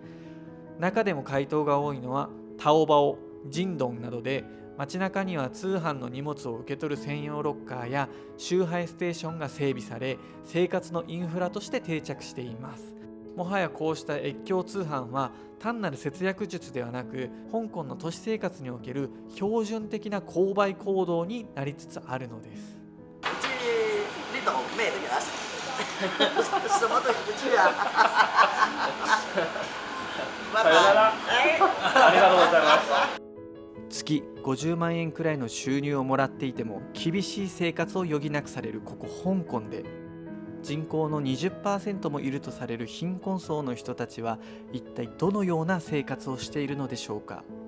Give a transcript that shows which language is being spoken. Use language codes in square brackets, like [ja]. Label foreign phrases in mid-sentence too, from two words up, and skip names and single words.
[ja] 中でも回答が多いのはタオバオ、ジンドンなどで、街中には通販の荷物を受け取る専用ロッカーや集配ステーションが整備され、生活のインフラとして定着しています。もはやこうした越境通販は単なる節約術ではなく、香港の都市生活における標準的な購買行動になりつつあるのです。 [yue] 唔知呢度咩都有得食，什麼都唔知啊！拜拜。 [ja] ありがとうございます。月50万円くらいの収入をもらっていても厳しい生活を余儀なくされるここ香港で、人口の 20% もいるとされる貧困層の人たちは一体どのような生活をしているのでしょうか。